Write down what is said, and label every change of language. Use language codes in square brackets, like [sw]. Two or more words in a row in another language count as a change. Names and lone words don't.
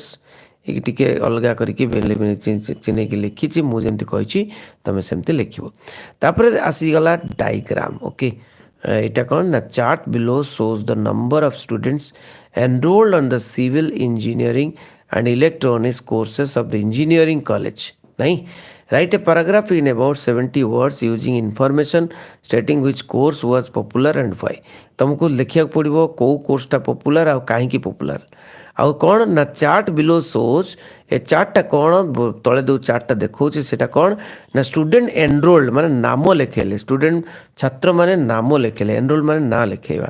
[or] ଟିକେ ଅଲଗା କରିକି ଚିହ୍ନେଇକି ଲେଖିଛି, ମୁଁ ଯେମିତି କହିଛି ତୁମେ ସେମିତି ଲେଖିବ। ତାପରେ ଆସିଗଲା ଡାଇଗ୍ରାମ। [en] ଓକେ, [or] ଏଇଟା କ'ଣ ନା [en] chart below shows the number of students enrolled on the civil engineering and electronics courses of the engineering college. [or] ନାଇଁ, [en] write a paragraph in about 70 words using information stating which course was popular and why। [or] तुमको लिखिବାକୁ ପଡ଼ିବ କେଉଁ କୋର୍ସଟା ପପୁଲାର ଆଉ କାହିଁକି ପପୁଲାର। ଆଉ କ'ଣ ନା [en] chart below shows, [or] ଏ ଚାର୍ଟଟା କ'ଣ ତଳେ ଯେଉଁ ଚାର୍ଟଟା ଦେଖାଉଛି ସେଇଟା କ'ଣ ନା [en] student enrolled [or] ମାନେ ନାମ ଲେଖେଇଲେ, ଷ୍ଟୁଡେଣ୍ଟ ଛାତ୍ରମାନେ ନାମ ଲେଖେଇଲେ, ଏନରୋଲ୍ଡ ମାନେ ନାଁ ଲେଖେଇବା।